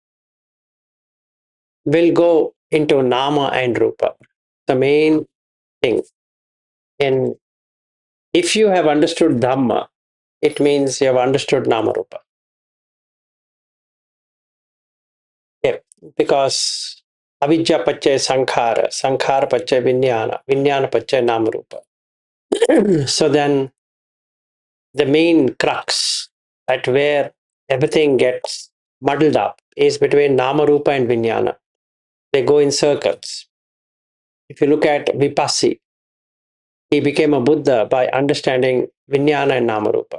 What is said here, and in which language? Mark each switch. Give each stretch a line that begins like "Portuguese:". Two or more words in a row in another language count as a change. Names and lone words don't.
English: We'll go into Nama and Rupa, the main thing. And if you have understood Dhamma, it means you have understood
Pali: Nama Rupa.
English: Yeah, because
Pali: Avidya Pachay Sankhara, Sankhara Pachay Vijnana, Vijnana Pachay Nama Rupa.
English: So then the main crux at where everything gets muddled up is between
Pali: Nama Rupa
English: and Vijnana. They go in circles. If you look at Vipassi, he became a Buddha by understanding Vijnana and Namarupa.